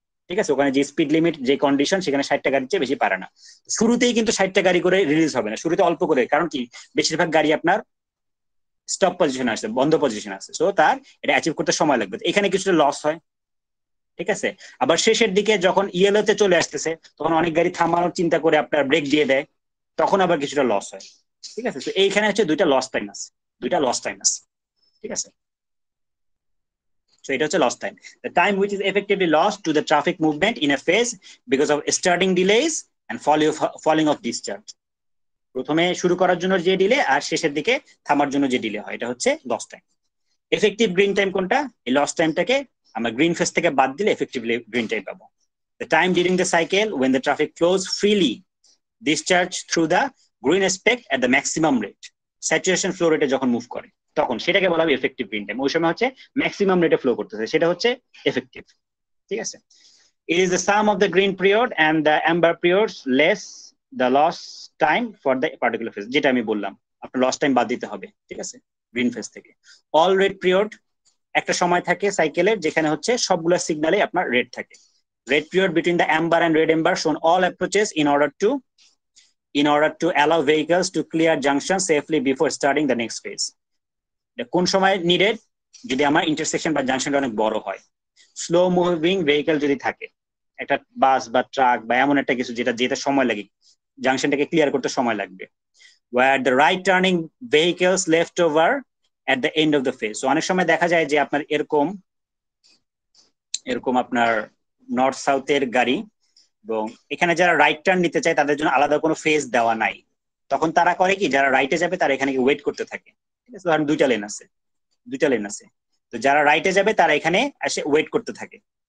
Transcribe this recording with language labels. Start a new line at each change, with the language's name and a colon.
Bangla: ঠিক আছে, ওখানে যে স্পিড লিমিট যে কন্ডিশন সেখানে 60টা গাড়ির চেয়ে বেশি পারে না। শুরুতেই কিন্তু 60টা গাড়ি করে রিলিজ হবে না, শুরুতে অল্প করে, কারণ কি বেশিরভাগ গাড়ি আপনার স্টপ পজিশন আছে, বন্ধ পজিশন আছে, সো তার এটা অ্যাচিভ করতে সময় লাগবে, এখানে কিছুটা লস হয়। ঠিক আছে, আবার শেষের দিকে যখন ইয়েলোতে চলে আসতেছে তখন অনেক গাড়ি থামানোর চিন্তা করে আপনার ব্রেক দিয়ে দেয়, তখন আবার কিছুটা লস হয়। ঠিক আছে, তো এইখানে হচ্ছে দুইটা লস টাইম আছে, ঠিক আছে।
English: So
Bangla: এটা হচ্ছে
English: lost time, the time which is effectively lost to the traffic movement in a phase because of starting delays and falling of discharge.
Bangla: প্রথমে শুরু করার জন্য যে ডিলে আর শেষের দিকে থামার জন্য যে ডিলে হয়, এটা হচ্ছে loss time. Effective green time কোনটা? এই লস টাইমটাকে আমরা গ্রিন ফেজ থেকে বাদ দিলে এফেক্টিভলি গ্রিন টাইম পাবো।
English: The time during the cycle when the traffic flows freely discharge through the green aspect at the maximum rate, saturation flow rate
Bangla: যখন move করে তখন সেটাকে বলা হবে এফেক্টিভ গ্রিন টাইম। ওই সময় হচ্ছে ম্যাক্সিমাম রেটে ফ্লো করতেছে, সেটা হচ্ছে এফেক্টিভ। ঠিক আছে,
English: it is the sum of the green period and the amber periods less the loss time for the particular phase,
Bangla: যেটা আমি বললাম আপনার লস টাইম বাদ দিতে হবে। ঠিক আছে, গ্রিন ফেজ থেকে। অল রেড পিরিয়ড একটা সময় থাকে সাইকেলের যেখানে হচ্ছে সবগুলো সিগনালে আপনার রেড থাকে।
English: Red period between the amber and red amber shown all approaches in order to allow vehicles to clear junction safely before starting the next phase.
Bangla: কোন সময় নিডেড? যদি আমার ইন্টারসেকশন বা জাংশনটা অনেক বড় হয়, স্লো মুভিং ভেহিকল যদি থাকে, একটা বাস বা ট্রাক বা এমন একটা কিছু যেটা সময় লাগে, জাংশনটাকে ক্লিয়ার করতে সময় লাগবে।
English: where the right turning vehicles left over at the end of the phase.
Bangla: So অনেক সময় দেখা যায় যে আপনার এরকম আপনার নর্থ সাউথের গাড়ি, এবং এখানে যারা রাইট টার্ন নিতে চায় তাদের জন্য আলাদা কোনো ফেজ দেওয়া নাই, তখন তারা করে কি, যারা রাইটে যাবে তারা এখানে ওয়েট করতে থাকে। ঠিক আছে, ধরেন দুইটা লেন আছে, তো যারা রাইটে যাবে তারা এখানে এসে ওয়েট করতে থাকে।